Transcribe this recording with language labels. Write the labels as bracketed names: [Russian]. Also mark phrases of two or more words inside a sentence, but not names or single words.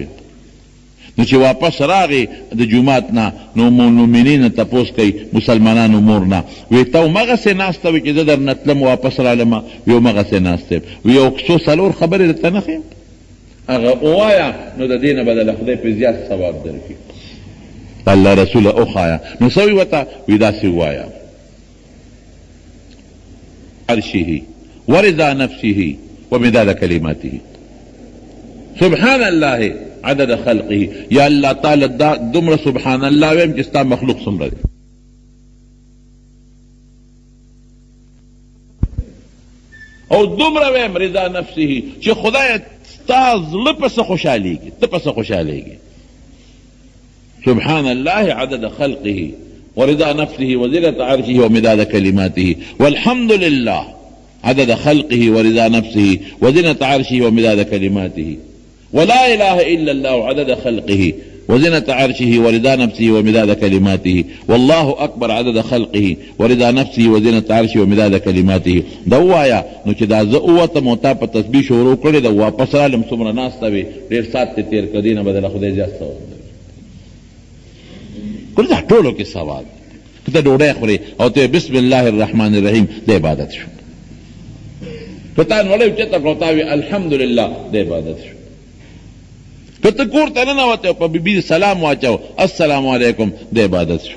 [Pashto] نو چې واپس راغی د جومات نه نو [Arabic] ام المؤمنین [Pashto] نه تپوس کوي مسلمانانو مور نه، وی ته همغسې ناسته وي چې زه در نه تلم واپس رالمه؟ وی همغسې ناسته یم. وی یو څو څلور خبرې درته نه ښیم، هغه ووایه نو د دې نه به دله خدای په زیات ثواب درکړي. الله رسوله وښایه. نو څه وي ورته؟ وی داسې ووایه [Arabic] عرشه ورضا نفسه ومداد کلماته سبحان الله عدد خلقه. [Pashto] یا الله تعالی دا دومره [Arabic] سبحان الله [Pashto] ویم چې ستا مخلوق څومره دی. او دومره ویم [Arabic] رضا نفسه [Pashto] چې خدای ستا زړه پسې خوشحالېږي، ته پسې خوشحالېږي. [Arabic] سبحان الله عدد خلقه ورضا نفسه وزنة عرشه ومداد كلماته والحمد لله عدد خلقه ورضا نفسه وزنة عرشه ومداد كلماته ولا إله إلا الله عدد خلقه وزنة عرشه ورضا نفسه ومداد كلماته والله اکبر عدد خلقه ورضا نفسه وزنة عرشه ومداد كلماته. [Pashto] دا وایا نو چې دا زه اوتم او تا په تسبیح شروع کړې ده واپس رالم څومره ناسته وي ډېر ساعت ته تېر کړ دې نه بدله خدای زیات ثواب درکړي. دا ټولو کې ثواب که ته ډوډۍ خورې او ته [Arabic] بسم الله الرحمن الرحیم [Pashto] د عبادت شو، که تا نوړی اوچته کړه او تا وي الحمدلله د عبادت شو، که ته کور ته ننوتې او په بیبي سلام واچو [Arabic] السلام علیکم [Pashto] د عبادت شو.